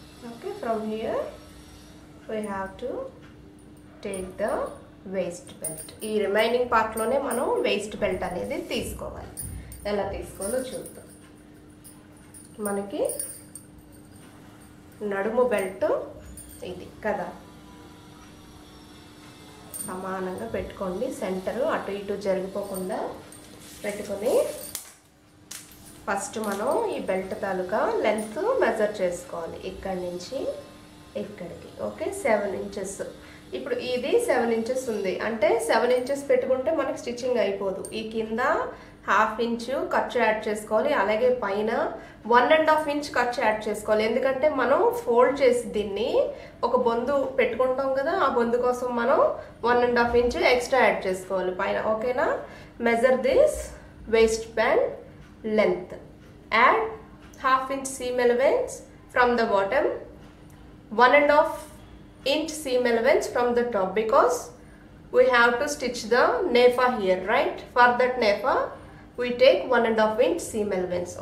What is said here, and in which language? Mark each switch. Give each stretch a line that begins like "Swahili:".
English: Okay, from here we have to take the waist belt.
Telugu: ఈ remaining పార్ట్లోనే మనం waist belt అనేది తీసుకోవాలి. ఎలా తీసుకోవాలో చూద్దాం. మనకి నడుము బెల్ట్ ఇది కదా, సమానంగా పెట్టుకోండి. సెంటర్ అటు ఇటు జరిగిపోకుండా పెట్టుకొని ఫస్ట్ మనం ఈ బెల్ట్ తాలూకా లెంత్ మెజర్ చేసుకోవాలి. ఇక్కడి నుంచి ఇక్కడికి. Okay, 7 inches. ఇప్పుడు ఇది 7 ఇంచెస్ ఉంది అంటే 7 ఇంచెస్ పెట్టుకుంటే మనకి స్టిచ్చింగ్ అయిపోదు. ఈ కింద 1/2 ఇంచు ఖర్చు యాడ్ చేసుకోవాలి. అలాగే పైన 1.5 ఇంచ్ ఖర్చు యాడ్ చేసుకోవాలి. ఎందుకంటే మనం ఫోల్డ్ చేసి దీన్ని ఒక బొందు పెట్టుకుంటాం కదా, ఆ బొందు కోసం మనం 1.5 ఇంచ్ ఎక్స్ట్రా యాడ్ చేసుకోవాలి పైన. ఓకేనా,
English: Measure this waist band length. Add 1/2 inch seam allowance from the bottom, 1.5 inch seam allowance from the top, because we have to stitch the nefa here, right? For that nefa we take 1.5 inch seam allowance.